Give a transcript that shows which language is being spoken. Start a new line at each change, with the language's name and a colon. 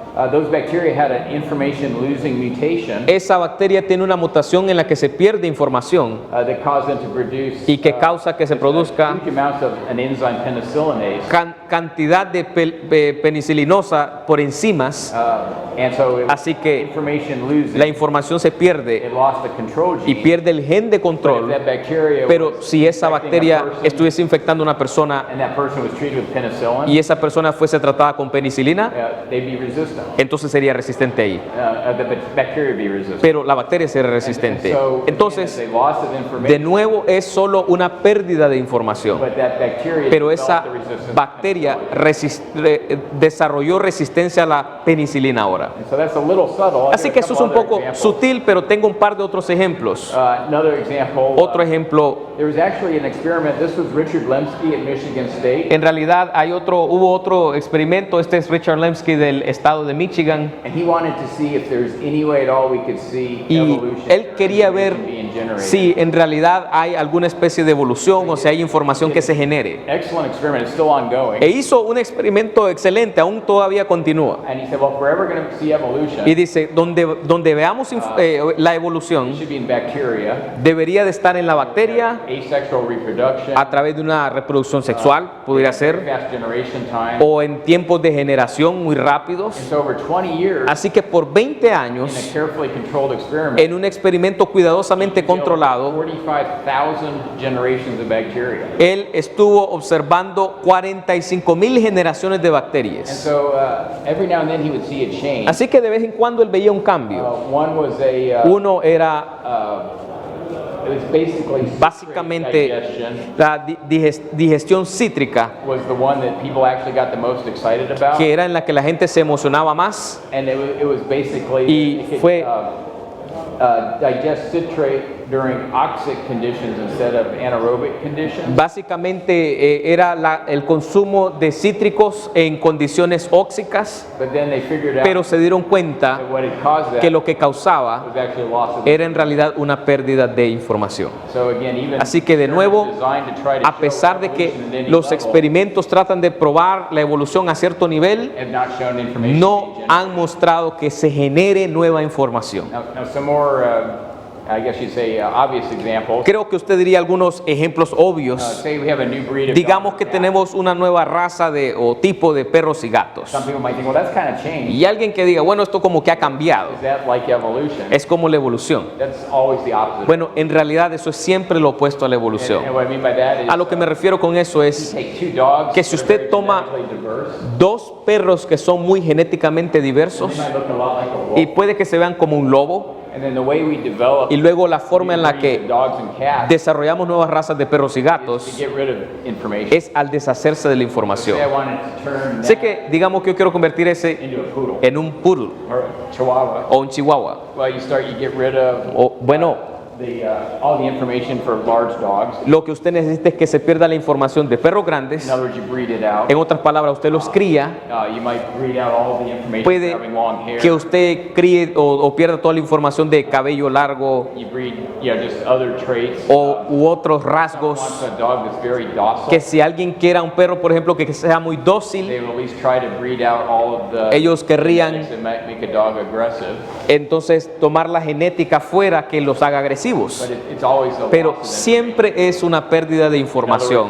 English: those bacteria had an information losing mutation
Spanish: esa bacteria tiene una mutación en la que se pierde información
English: that caused them to produce
Spanish: y que causa que se produzca
English: huge amounts of an enzyme penicillinase.
Spanish: cantidad de penicilinosa por enzimas,
English: And so it,
Spanish: así que
English: information losing,
Spanish: la información se pierde
English: it lost the control
Spanish: y
English: gene.
Spanish: pierde el gen de
English: But if
Spanish: control.
English: that bacteria
Spanish: Pero
English: was
Spanish: si esa
English: infecting a
Spanish: bacteria
English: person,
Spanish: estuviese infectando a una persona
English: and that person was treated with penicillin,
Spanish: y esa persona fuese tratada con penicilina,
English: they'd be resistant.
Spanish: entonces sería resistente ahí.
English: The bacteria would be resistant.
Spanish: Pero la bacteria sería resistente.
English: So,
Spanish: Entonces,
English: again, it's a loss of
Spanish: de
English: information,
Spanish: nuevo es solo una pérdida de información.
English: but that bacteria
Spanish: Pero esa
English: developed the resistance.
Spanish: bacteria desarrolló resistencia a la penicilina ahora.
English: And so that's a little subtle. I'll
Spanish: Así
English: give
Spanish: que
English: a
Spanish: eso es un
English: couple
Spanish: poco
English: other examples.
Spanish: sutil, pero tengo un par de otros ejemplos.
English: Another example.
Spanish: Otro ejemplo,
English: There was actually an experiment. This was Richard Lemsky at Michigan State,
Spanish: en realidad hubo otro experimento, este es Richard Lemsky del estado de Michigan,
English: and he wanted to see if there's any way at all we could see
Spanish: y
English: evolution.
Spanish: él quería ver
English: being generated.
Spanish: si en realidad hay alguna especie de evolución o si hay información que se genere.
English: Excellent experiment. It's still ongoing.
Spanish: E hizo un experimento excelente, aún todavía continúa.
English: And he said, well, if we're ever going to see evolution,
Spanish: Y dice, donde veamos la
English: it
Spanish: evolución,
English: should be in bacteria,
Spanish: debería de estar en la bacteria
English: asexual reproduction,
Spanish: a través de una reproducción sexual, podría ser,
English: fast generation time.
Spanish: o en tiempos de generación muy rápidos.
English: And so over 20 years,
Spanish: Así que por 20
English: in a
Spanish: años,
English: carefully controlled experiment,
Spanish: en un experimento cuidadosamente controlado,
English: 45,000 generations of bacteria.
Spanish: él estuvo observando 45,000 generaciones de
English: And
Spanish: bacterias.
English: so every now and then he would see a change.
Spanish: Así que de vez en cuando él veía un cambio.
English: One was
Spanish: Uno era
English: it was basically citrate
Spanish: básicamente
English: digestion
Spanish: la digestión cítrica,
English: was the one that people actually got the most excited about.
Spanish: que era en la que la gente se emocionaba más.
English: And it was basically
Spanish: Y
English: it could,
Spanish: fue-
English: digest citrate during oxic conditions instead of anaerobic conditions.
Spanish: Básicamente era el consumo de cítricos en condiciones óxicas,
English: But then they figured out
Spanish: pero se dieron cuenta
English: that what had caused that
Spanish: que lo que causaba
English: was actually loss of.
Spanish: era en realidad una pérdida de información.
English: So again, even
Spanish: Así que de nuevo,
English: designed to try to
Spanish: a pesar de que
English: show evolution at any
Spanish: los
English: level,
Spanish: experimentos tratan de probar la evolución a cierto nivel,
English: have not shown information
Spanish: no
English: being generated.
Spanish: han mostrado que se genere nueva información.
English: Now some more, I guess you'd say, obvious examples.
Spanish: Creo que usted diría algunos ejemplos obvios.
English: Say we have a new breed of
Spanish: Digamos
English: dog
Spanish: que
English: or cat.
Spanish: tenemos una nueva raza o tipo de perros y gatos.
English: Some people might think, well, that's kind of changed.
Spanish: Y alguien que diga, bueno, esto como que ha cambiado.
English: Is that like evolution?
Spanish: Es como la evolución.
English: That's always the opposite.
Spanish: Bueno, en realidad eso es siempre lo opuesto a la evolución.
English: And what I mean by that is,
Spanish: A lo que me refiero con eso es
English: take two dogs
Spanish: que si
English: that are
Spanish: usted
English: very
Spanish: toma
English: genetically diverse,
Spanish: dos perros que son muy genéticamente diversos
English: they might look a lot like a wolf.
Spanish: y puede que se vean como un lobo,
English: And then the way we develop
Spanish: y luego la forma en la
English: breeds of
Spanish: que
English: dogs and cats
Spanish: desarrollamos nuevas razas de perros y
English: is to
Spanish: gatos
English: get rid of information.
Spanish: es al deshacerse de la información.
English: Say I wanted to turn
Spanish: Sé
English: that
Spanish: que digamos que yo quiero convertir ese
English: into a poodle
Spanish: en un poodle
English: or a chihuahua.
Spanish: o un chihuahua.
English: Well, you get rid of
Spanish: O bueno,
English: all the information for large dogs.
Spanish: lo que usted necesita es que se pierda la información de perros grandes.
English: In other words, you breed it out.
Spanish: En otras palabras, usted los cría.
English: You might breed out all the information for
Spanish: Puede
English: having long hair.
Spanish: que usted críe o pierda toda la información de cabello largo
English: You breed, just other traits.
Spanish: u otros
English: Someone
Spanish: rasgos.
English: wants a dog that's very docile.
Spanish: Que si alguien quiera un perro, por ejemplo, que sea muy dócil,
English: They will at least try to breed out all of the
Spanish: ellos querrían
English: things that might make a dog aggressive.
Spanish: entonces tomar la genética fuera que los haga agresivos.
English: But it's always a
Spanish: Pero
English: loss of
Spanish: siempre es una pérdida de información.